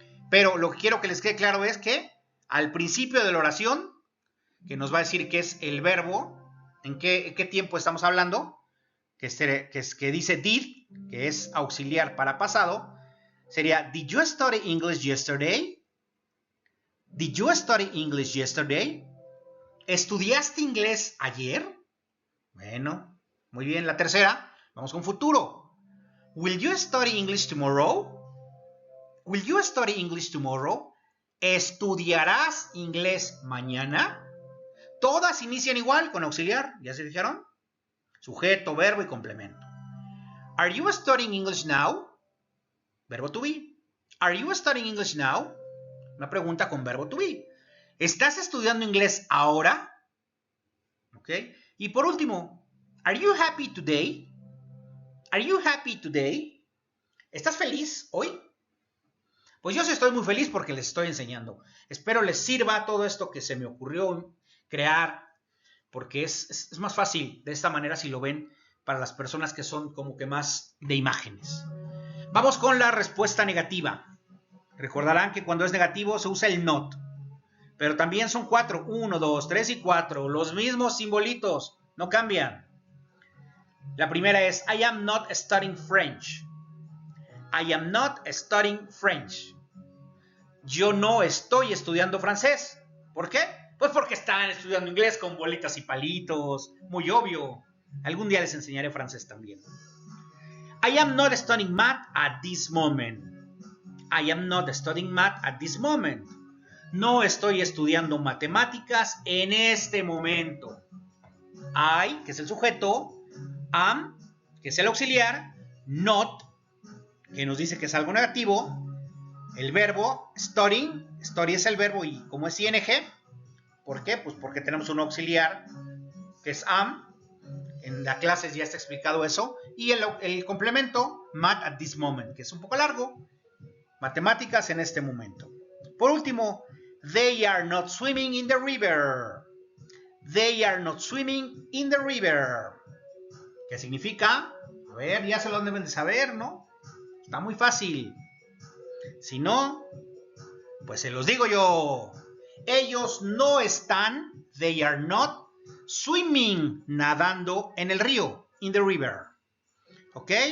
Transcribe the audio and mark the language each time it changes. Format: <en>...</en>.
<es>Pero lo que quiero que les quede claro es que al principio de la oración, que nos va a decir que es el verbo, en qué tiempo estamos hablando, que dice did, que es auxiliar para pasado, sería,</es> <en>did you study English yesterday? Did you study English yesterday?</en> <es>¿Estudiaste inglés ayer? Bueno, muy bien. La tercera, vamos con futuro.</es> <en>Will you study English tomorrow? Will you study English tomorrow?</en> <es>¿Estudiarás inglés mañana? Todas inician igual con auxiliar, ¿ya se fijaron? Sujeto, verbo y complemento.</es> <en>Are you studying English now? Verbo to be. Are you studying English now?</en> <es>Una pregunta con verbo to be. ¿Estás estudiando inglés ahora? ¿Ok? Y por último,</es> <en>are you happy today? Are you happy today?</en> <es>¿Estás feliz hoy? Pues yo sí estoy muy feliz porque les estoy enseñando. Espero les sirva todo esto que se me ocurrió crear, porque es más fácil de esta manera si lo ven para las personas que son como que más de imágenes. Vamos con la respuesta negativa. Recordarán que cuando es negativo se usa el not. Pero también son 4. 1, 2, 3 y 4. Los mismos simbolitos. No cambian. La primera es</es> <en>I am not studying French. I am not studying French.</en> <es>Yo no estoy estudiando francés. ¿Por qué? Pues porque están estudiando inglés con bolitas y palitos. Muy obvio. Algún día les enseñaré francés también.</es> <en>I am not studying math at this moment. I am not studying math at this moment.</en> <es>No estoy estudiando matemáticas en este momento. I, que es el sujeto, am, que es el auxiliar, not, que nos dice que es algo negativo, el verbo, studying, study es el verbo y como es ing, ¿por qué? Pues porque tenemos un auxiliar que es am, en la clase ya está explicado eso, y el complemento,</es> <en>math at this moment,</en> <es>que es un poco largo, matemáticas en este momento. Por último,</es> <en>they are not swimming in the river. They are not swimming in the river.</en> <es>¿Qué significa? A ver, ya se lo deben de saber, ¿no? Está muy fácil. Si no, pues se los digo yo. Ellos no están,</es> <en>they are not,</en> <es>swimming, nadando en el río,</es> <en>in the river.</en> <es>¿Ok?</es>